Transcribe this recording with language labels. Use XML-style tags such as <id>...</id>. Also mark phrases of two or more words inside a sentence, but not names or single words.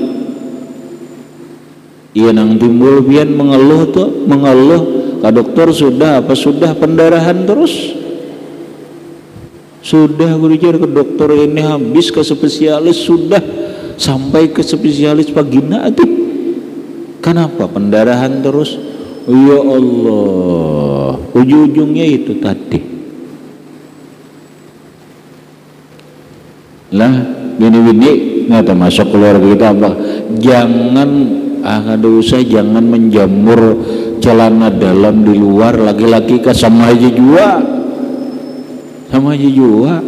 <bjn>Iya nang timbul biar mengeluh ke dokter sudah pendarahan terus.</bjn> <id>Sudah berujar ke dokter ini, habis ke spesialis, sudah sampai ke spesialis vagina tuh. Kenapa pendarahan terus? Ya Allah, ujung-ujungnya itu tadi.</id> <bjn>Lah, bini-bini nggak termasuk keluarga kita apa? Jangan ada usaha, jangan menjamur celana dalam di luar, laki-laki kan sama aja jua, sama aja jua.</bjn>